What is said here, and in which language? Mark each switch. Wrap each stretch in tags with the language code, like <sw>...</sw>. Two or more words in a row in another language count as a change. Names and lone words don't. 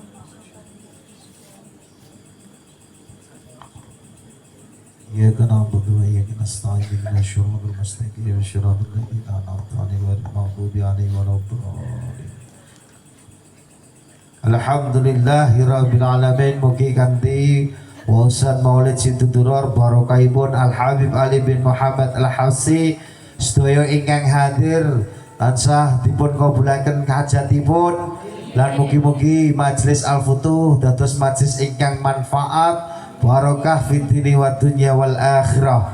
<ar>إياك نعبد وإياك نستعين اهدنا الصراط المستقيم صراط الذين أنعمت عليهم غير المغضوب عليهم ولا الضالين. الحمد لله رب العالمين.</ar> <jv>Mugi kanthi wonten Maulid Situdurur barokahipun Al Habib Ali bin Muhammad Al Habsyi sedaya ingkang hadir tansah dipun kabulaken hajatipun lan mugi-mugi majelis Al Futuh dados majelis ingkang manfaat barokah</jv> <ar>في الدين والدنيا والآخرة.</ar>